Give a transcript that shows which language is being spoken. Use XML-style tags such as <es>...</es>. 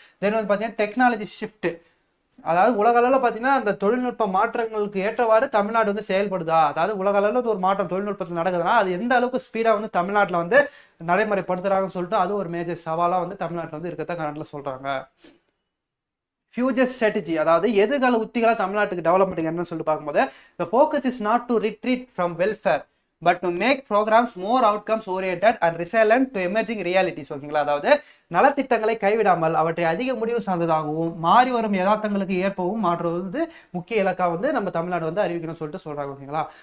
<ta>தென் வந்து பார்த்தீங்கன்னா technology shift, அதாவது உலக அளவில் பார்த்தீங்கன்னா அந்த தொழில்நுட்ப மாற்றங்களுக்கு ஏற்றவாறு தமிழ்நாடு வந்து செயல்படுதா, அதாவது உலக அளவில் ஒரு மாற்றம் தொழில்நுட்பத்தில் நடக்குதுன்னா அது எந்த அளவுக்கு ஸ்பீடாக வந்து தமிழ்நாட்டில் வந்து நடைமுறைப்படுத்துறாங்கன்னு சொல்லிட்டு அது ஒரு மேஜர் சவாலாக வந்து தமிழ்நாட்டில் வந்து இருக்கத்தான் கரண்ட்ல சொல்றாங்க. ஃபியூச்சர் ஸ்ட்ராட்டஜி, அதாவது எதிர்கால உத்திகளாக தமிழ்நாட்டுக்கு டெவலப்மெண்ட் என்னன்னு சொல்லிட்டு பார்க்கும்போது</ta> <en>the focus is not to retreat from welfare but to make programs more outcomes oriented and resilient to emerging realities ஓகேங்களா.</en> <ta>அதாவது நலத்திட்டங்களை கைவிடாமல் அவற்றை அதிக முடிவு சார்ந்ததாகவும் மாறி வரும் யதார்த்தங்களுக்கு ஏற்பவும் மாற்றுவது வந்து முக்கிய இலக்கா வந்து நம்ம தமிழ்நாடு வந்து அறிவிக்கணும்னு சொல்லிட்டு சொல்றாங்க ஓகேங்களா.</ta>